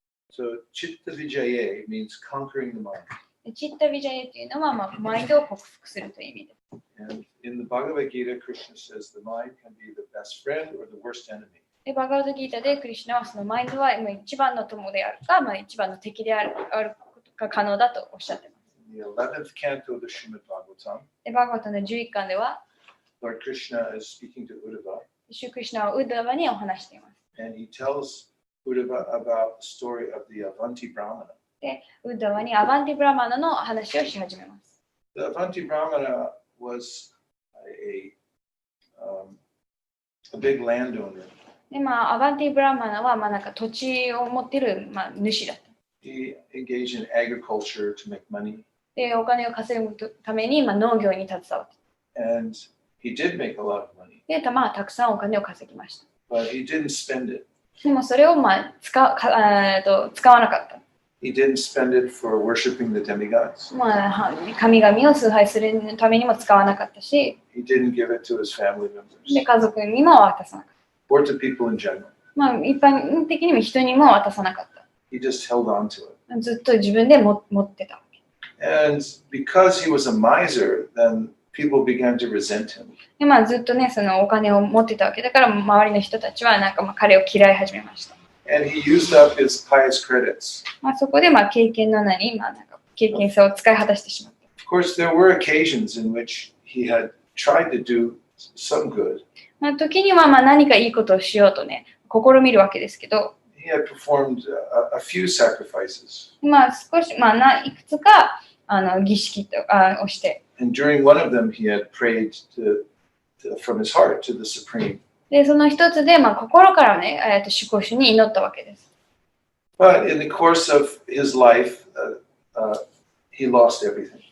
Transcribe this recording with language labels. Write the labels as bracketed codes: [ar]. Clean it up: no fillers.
[en] So Chitta Vijaya means conquering the mind. [ja] チッタビジャイというのは、マインドを克服するという意味です。 [en] And in the Bhagavad Gita, Krishna says the mind can be the best friend or the worst enemy. [ja] でバガバッドギータでクリシュナはそのマインドは一番の友であるか、一番の敵であることが可能だとおっしゃっています。 [en] In the 11th canto of the Srimad Bhagavatam, [ja] でバガバットの11巻では、 [en] Lord Krishna is speaking to Uddhava, [ja] シュクリシュナはウッダバにお話しています。 [en] and he tells Uddhava about the story of the Avanti Brahmana. [ja] で、ウッダバにアバンティブラマナの話をし始めます。 [en] The Avanti Brahmana was a big landowner. [ja] で、アバンティブラマナはなんか土地を持っている、主だった。 [en] He engaged in agriculture to make money. [ja] で、お金を稼ぐために農業に携わって。 [en] And he did make a lot of money. [ja] で、たくさんお金を稼ぎました。 [en] But he didn't spend it. [ja] でもそれを使わなかった。 [en] He didn't spend it for worshiping the demigods. [ja] 神々を崇拝するためにも使わなかったし、 [en] He didn't give it to his family members [ja] で家族にも渡さなかっ [en] or to people in general. [ja] た。一般的にも人にも渡さなかっ [en] He just held on to it. [ja] た。ずっと自分で持ってたわけ。 [en] And because he was a miser, then people began to resent him. [ja] でずっとね、そのお金を持ってたわけだから、周りの人たちは彼を嫌い始めました。 [en] And he used up his pious credits. [ja] そこで経験の経験さを使い果たしてしまった。 [en] Of course, there were occasions in which he had tried to do some good. [ja] 時には何かいいことをしようとね、試みるわけですけど、 [en] He had performed a few sacrifices. [ja] 少し、いくつか儀式をして、 [en] And during one of them, he had prayed from his heart to the Supreme. [ja] で、その一つで、心からね、主公主に祈ったわけです。 [en] But in the course of his life, he lost everything.